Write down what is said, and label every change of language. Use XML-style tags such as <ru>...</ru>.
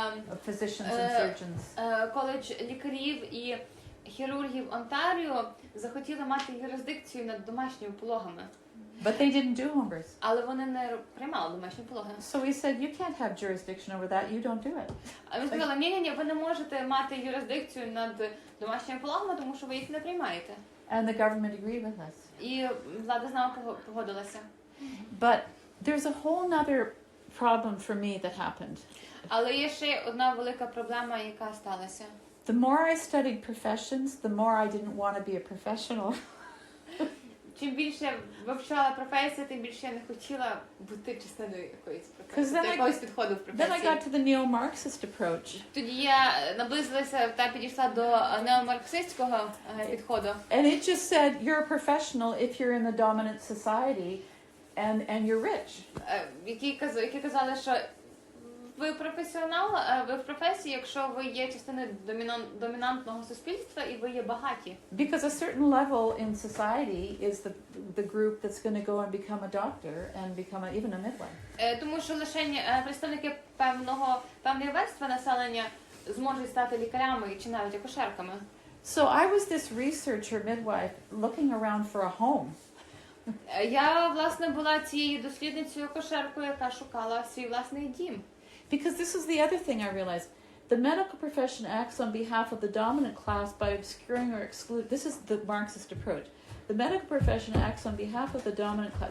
<en>of physicians and surgeons.</en> <uk>коледж лікарів і хірургів Онтаріо захотіли мати юрисдикцію над домашніми пологами.</uk> <en>But they didn't do home births.</en> <uk>Але вони не приймали домашні пологи.</uk> <en>So we said, you can't have jurisdiction over that, you don't do it.</en> <uk>А ми сказали, ні, ви не можете мати юрисдикцію над домашніми пологами, тому що ви їх не приймаєте.</uk> <en>And the government agreed with us.</en> <uk>І влада з нами погодилася.</uk> <en>But there's a whole other problem for me that happened.</en> <uk>Але є ще одна велика проблема, яка сталася.</uk> <en>The more I studied professions, the more I didn't want to be a professional.</en> <uk>Чим більше я вивчала професію, тим більше я не хотіла бути частиною якоїсь професії,</uk> <en>Then</en> <uk>якогось підходу в</uk> <en>Then I</en> <uk>професії.</uk> <en>got to the neo-Marxist approach.</en> <uk>Тоді я наблизилася та підійшла до неомарксистського підходу.</uk> <en>And it just said, you're a professional if you're in the dominant society and you're rich.</en> <uk>Які казали, що ви професіонал, ви в професії, якщо ви є частиною домінантного суспільства і ви є багаті.</uk> <en>Because a certain level in society is the group that's going to go and become a doctor and become even a midwife.</en> <uk>Тому що лише представники певної верстви населення зможуть стати лікарями чи навіть акушерками.</uk> <en>So I was this researcher midwife looking around for a home.</en> <uk>Я, власне, була цією дослідницею акушеркою, яка шукала свій власний дім.</uk> <en>Because this is the other thing I realized. The medical profession acts on behalf of the dominant class by obscuring or exclude. This is the Marxist approach. The medical profession acts on behalf of the dominant class.</en>